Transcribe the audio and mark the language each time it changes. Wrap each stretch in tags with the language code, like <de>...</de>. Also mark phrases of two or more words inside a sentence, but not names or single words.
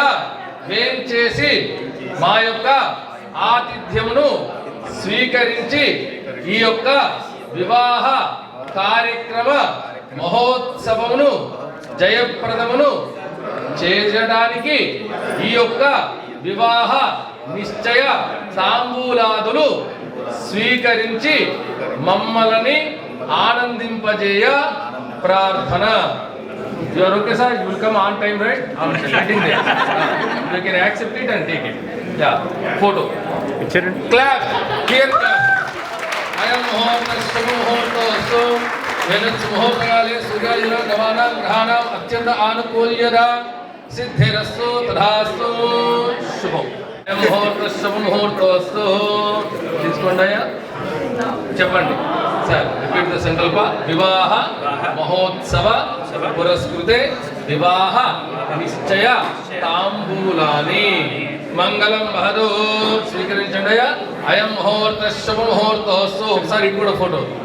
<te>వేంచేసి మా యొక్క ఆతిథ్యమును స్వీకరించి ఈ యొక్క వివాహ కార్యక్రమ మహోత్సవమును జయప్రదమును చేయడానికి ఈ యొక్క వివాహ నిశ్చయ తాంబూలాదులు స్వీకరించి మమ్మల్ని ఆనందింపజేయ ప్రార్థన.</te> <en>You are okay, sir? You will come on time, right? I'm sitting there. You can accept it and take it. Yeah. Photo. Clap. Here clap.</en> <sa>अयं मुहूर्तस्तु मुहूर्तस्तु वेदात् मुहूर्ते सूर्यजन गवनम् ग्रहणम् अत्यन्त आनुकूल्यत सिद्धिरस्तु तदस्तु शुभम्.</sa> <te>ముహూర్తోస్తు తీసుకోండి అయ్యా చెప్పండి సార్</te> <en>repeat the</en> <sa>సంకల్ప వివాహ మహోత్సవ పురస్కృతే వివాహ నిశ్చయ తాంబూలాని మంగళం వహదు</sa> <te>స్వీకరించండి అయ్యా</te> <sa>అయం ముహూర్త శుభ ముహూర్తోస్తు</sa> <te>ఒకసారి ఇది కూడా ఫోటో</te>